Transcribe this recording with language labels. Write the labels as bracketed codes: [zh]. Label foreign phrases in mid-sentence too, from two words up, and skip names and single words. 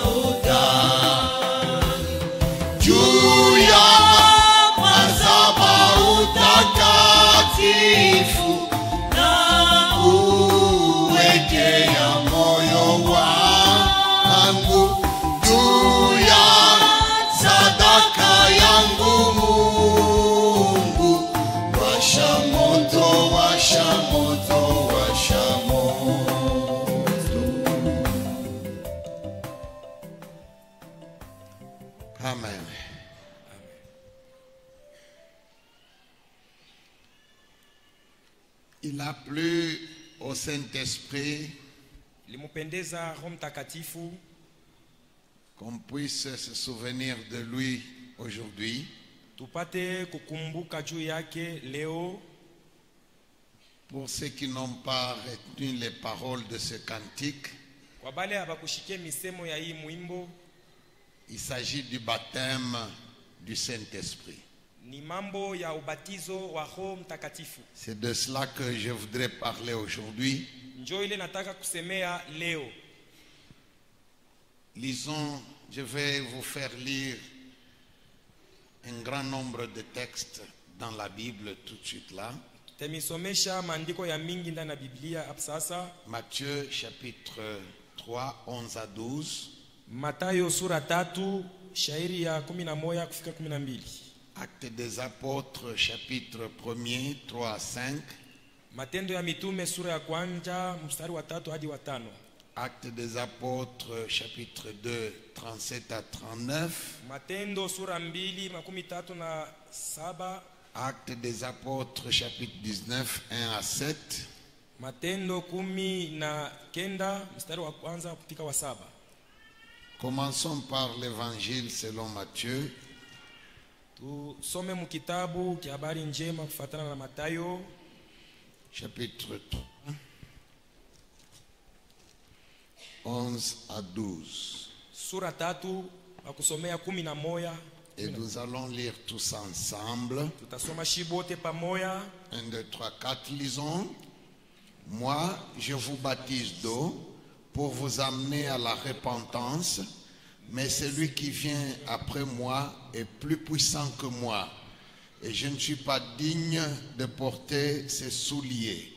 [sw] hodari juu ya madhabahu takatifu, na uwekea moyo wangu juu ya sadaka yangu Mungu, washa moto, washa moto, washa moto. Amen. [fr] Il a plu au Saint-Esprit [sw] Limupendeza Roho Mtakatifu [fr] qu'on puisse se souvenir de lui aujourd'hui. [sw] tupate kukumbuka juu yake leo. [fr] Pour ceux qui n'ont pas retenu les paroles de ce cantique, [sw] Kwa bale abakushikie misemo ya hii mwimbo, [fr] il s'agit du baptême du Saint-Esprit. [sw] ni mambo ya ubatizo wa Roho Mtakatifu. [fr] C'est de cela que je voudrais parler aujourd'hui. [sw] Njoo ile nataka kusemea leo. [fr] Lisons, je vais vous faire lire un grand nombre de textes dans la Bible tout de suite là. [sw] Temisomesha maandiko ya mingi ndani ya Biblia hapa sasa. [fr] Matthieu chapitre 3, 11 à 12. [sw] Matayo sura 3 shairi ya 11 kufika 12. [fr] Actes des apôtres chapitre 1er, 3 à 5. [sw] Matendo ya mitume sura ya kwanza mstari wa 3 hadi wa 5. [fr] Actes des apôtres, chapitre 2, 37 à 39. [sw] Matendo sura 2:37. [fr] Actes des apôtres, chapitre 19, 1 à 7. [sw] Matendo 19 mstari wa kwanza kufika wa 7. [fr] Commençons par l'évangile selon Matthieu. [sw] Tusome mu kitabu cha habari njema kufuatana na Mathayo [fr] Chapitre 3, 11 à 12. [sw] Sura 3 akusomea 11. [fr] Et nous allons lire tous ensemble. [sw] Tutasoma shibote pamoja. [fr] 1, 2, 3, 4, lisons. Moi, je vous baptise d'eau pour vous amener à la repentance, mais celui qui vient après moi est plus puissant que moi, et je ne suis pas digne de porter ses souliers.